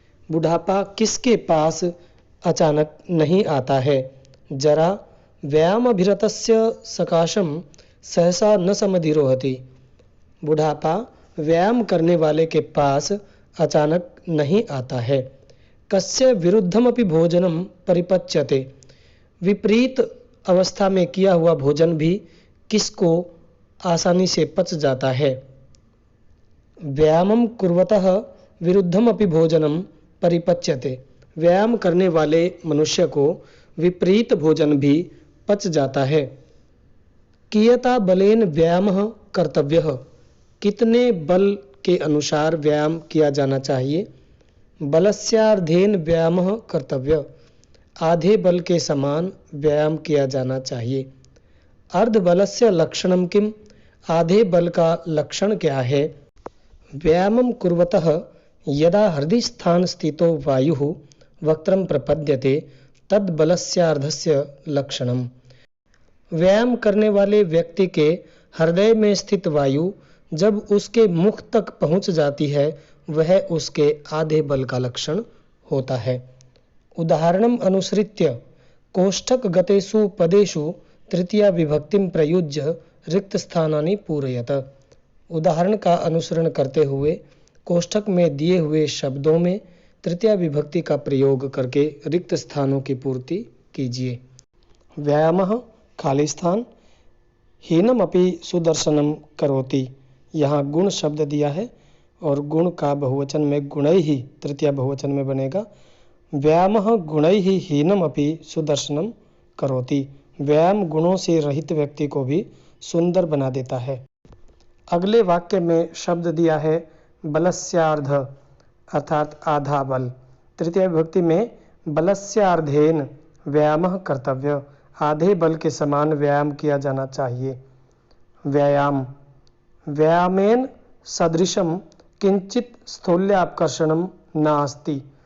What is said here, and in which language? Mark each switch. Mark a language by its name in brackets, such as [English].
[Hindi] बुढ़ापा किसके पास अचानक नहीं आता है? [Sanskrit] जरा व्यायामाभिरतस्य सकाशम सहसा न समधिरोहति। [Hindi] बुढ़ापा व्यायाम करने वाले के पास अचानक नहीं आता है। [Sanskrit] कस्य विरुद्धमपि भोजनम परिपच्यते। [Hindi] विपरीत अवस्था में किया हुआ भोजन भी किसको आसानी से पच जाता है? [Sanskrit] व्यायामं कुर्वतः विरुद्धमपि भोजनम परिपच्यते। [Hindi] व्यायाम करने वाले मनुष्य को विपरीत भोजन भी पच जाता है। [Sanskrit] कियता बलेन व्यायामः कर्तव्यः। [Hindi] कितने बल के अनुसार व्यायाम किया जाना चाहिए? [Sanskrit] बलस्यार्धेन व्यायामः कर्तव्यः। [Hindi] आधे बल के समान व्यायाम किया जाना चाहिए। [Sanskrit] अर्ध बलस्य लक्षणम किम। [Hindi] आधे बल का लक्षण क्या है? [Sanskrit] व्यायामं कुर्वतः यदा हृदि स्थान स्थितो वायुः वक्त्रं प्रपद्यते तद बलस्यार्धस्य लक्षणम। [Hindi] व्यायाम करने वाले व्यक्ति के हृदय में स्थित वायु जब उसके मुख तक पहुंच जाती है वह उसके आधे बल का लक्षण होता है। [Sanskrit] उदाहरणम अनुसृत्य कोष्ठक गतेषु पदेषु तृतीया विभक्तिम प्रयुज्य रिक्त स्थानानि पूरयत। [Hindi] उदाहरण का अनुसरण करते हुए कोष्ठक में दिए हुए शब्दों में तृतीया विभक्ति का प्रयोग करके रिक्त स्थानों की पूर्ति कीजिए। [Sanskrit] व्यायामः खाली स्थान, हीनम अपि सुदर्शनम करोति। [Hindi] यहाँ गुण शब्द दिया है और गुण का बहुवचन में गुणैः तृतीया बहुवचन में बनेगा। [Sanskrit] व्यायामः गुणैः हीनम अपि सुदर्शनम करोति। [Hindi] व्यायाम गुणों से रहित व्यक्ति को भी सुंदर बना देता है। अगले वाक्य में शब्द दिया है बलस्यार्ध, अर्थात आधा बल। तृतीय विभक्ति में [Sanskrit] बलस्यार्धेन व्यायामः कर्तव्य। [Hindi] आधे बल के समान व्यायाम किया जाना चाहिए। [Sanskrit] व्यायाम, व्यायामेन सदृशम किंचित स्थूल्यापकर्षणम नास्ति।